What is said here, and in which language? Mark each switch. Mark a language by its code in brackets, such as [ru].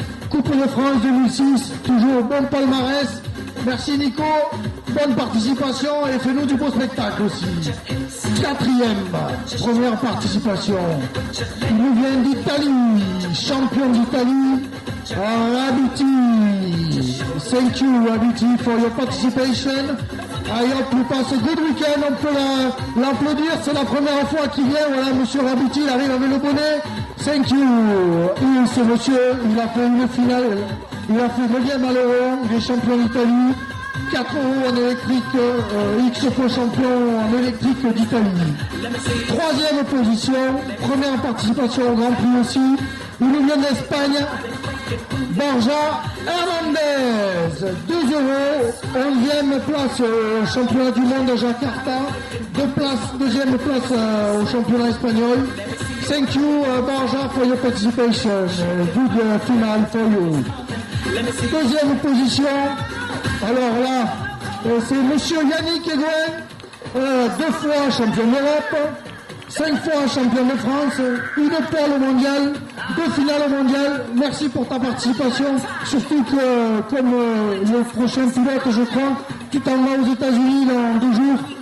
[fr] Coupe de France 2006, toujours bon palmarès. Merci Nico, bonne participation et fais-nous du beau spectacle aussi. 4e, première participation. Il nous vient d'Italie, champion d'Italie, Abiti. [en] Thank you Abiti for your participation. I hope you pass a good weekend. [fr] On peut l'applaudir, c'est la première fois qu'il vient. Voilà, monsieur Abiti, il arrive avec le bonnet. [en] Thank you. [fr] Et ce monsieur, il a fait une finale. Il a fait 9e à l'Euro, il est champion d'Italie, 4 euros en électrique, X fois champion en électrique d'Italie. 3e position, première participation au Grand Prix aussi. Il nous vient d'Espagne, Borja Hernandez, 2 euros, 11e place au championnat du monde à Jakarta, 2e place au championnat espagnol. [en] Thank you Borja for your participation, good final for you. [fr] 2e position, alors là, c'est monsieur Yannick Egouin, 2 fois champion d'Europe, 5 fois champion de France, une pole mondiale, 2 finales mondiales. Merci pour ta participation, surtout que comme le prochain pilote, je crois, tu t'en vas aux États-Unis dans 2 jours.